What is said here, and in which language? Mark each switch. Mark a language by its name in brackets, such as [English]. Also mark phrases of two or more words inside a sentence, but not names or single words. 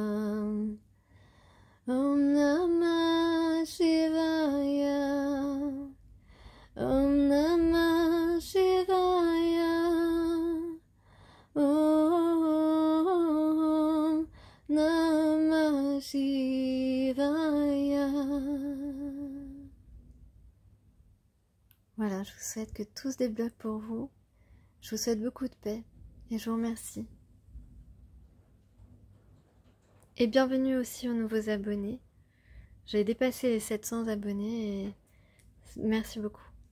[Sanskrit] Om Namah Shivaya. Om Namah Shivaya. Om Namah Shivaya. [French] Voilà, je vous souhaite que tout se débloque pour vous. Je vous souhaite beaucoup de paix et je vous remercie. Et bienvenue aussi aux nouveaux abonnés. J'ai dépassé les 700 abonnés et merci beaucoup.